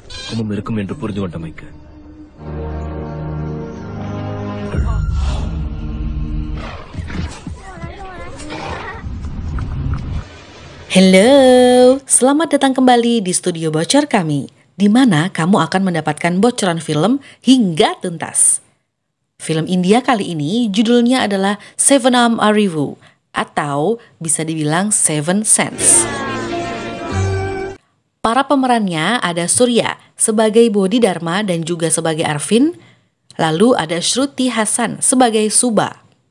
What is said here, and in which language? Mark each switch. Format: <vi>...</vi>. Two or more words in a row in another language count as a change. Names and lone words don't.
<ta>பக்கமும் இருக்கும் என்று புரிந்து கொண்ட மைக்கு.</ta> <id>Halo, selamat datang kembali di studio bocor kami, di mana kamu akan mendapatkan bocoran film hingga tuntas. Film India kali ini judulnya adalah Sevenam Arivu atau bisa dibilang Seven Sense. Para pemerannya ada Surya sebagai Bodhidharma dan juga sebagai Arvin, lalu ada Shruti Hassan sebagai Suba.</id>